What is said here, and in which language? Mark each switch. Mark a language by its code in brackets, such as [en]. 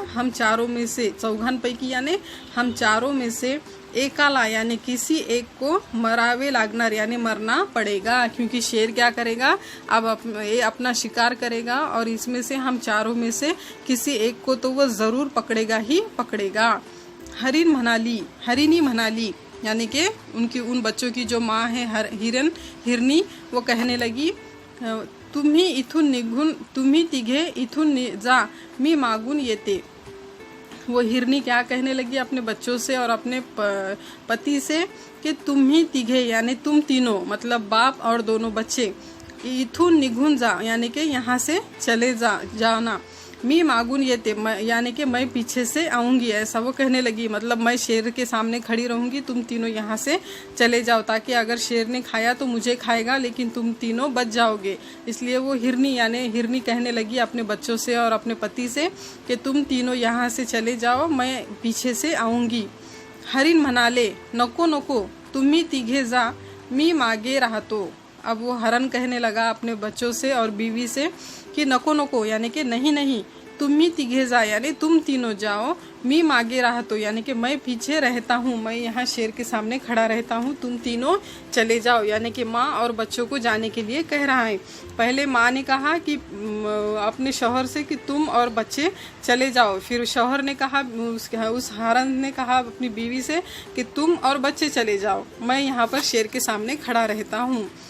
[hi] हम चारों में से, [mr] चौघांपैकी [hi] यानी हम चारों में से, [mr] एकाला [hi] यानी किसी एक को [mr] मरावे लागणार [hi] यानी मरना पड़ेगा, क्योंकि शेर क्या करेगा? अब ये अपना शिकार करेगा और इसमें से हम चारों में से किसी एक को तो वो ज़रूर पकड़ेगा ही पकड़ेगा. [mr] हरिणी म्हणाली, [hi] यानी कि उनकी उन बच्चों की जो माँ है हिरनी, वो कहने लगी, [mr] तुम्ही तिघे इथून जा, मी मागून येते. [hi] वो हिरनी क्या कहने लगी अपने बच्चों से और अपने पति से कि [mr] तुम्ही तिघे [hi] यानी तुम तीनों, मतलब बाप और दोनों बच्चे, [mr] इथून निघून जा [hi] यानी कि यहाँ से चले जाना, [mr] मी मागून येते [hi] यानी कि मैं पीछे से आऊँगी, ऐसा वो कहने लगी. मतलब मैं शेर के सामने खड़ी रहूँगी, तुम तीनों यहाँ से चले जाओ, ताकि अगर शेर ने खाया तो मुझे खाएगा, लेकिन तुम तीनों बच जाओगे. इसलिए वो हिरनी कहने लगी अपने बच्चों से और अपने पति से कि तुम तीनों यहाँ से चले जाओ, मैं पीछे से आऊँगी. [mr] हरिण म्हणाले, नको नको, तुम्ही तिघे जा, मी मागे राहतो. [hi] अब वो हरन कहने लगा अपने बच्चों से और बीवी से कि [mr] नको नको [hi] यानी कि नहीं नहीं, [mr] तुम्ही तिघे जा [hi] यानी तुम तीनों जाओ, [mr] मी मागे राहतो [hi] यानी कि मैं पीछे रहता हूँ, मैं यहाँ शेर के सामने खड़ा रहता हूँ, तुम तीनों चले जाओ. यानी कि माँ और बच्चों को जाने के लिए कह रहा है. पहले माँ ने कहा कि अपने शौहर से कि तुम और बच्चे चले जाओ, फिर शौहर ने कहा, उस हरन ने कहा अपनी बीवी से कि तुम और बच्चे चले जाओ, मैं यहाँ पर शेर के सामने खड़ा रहता हूँ.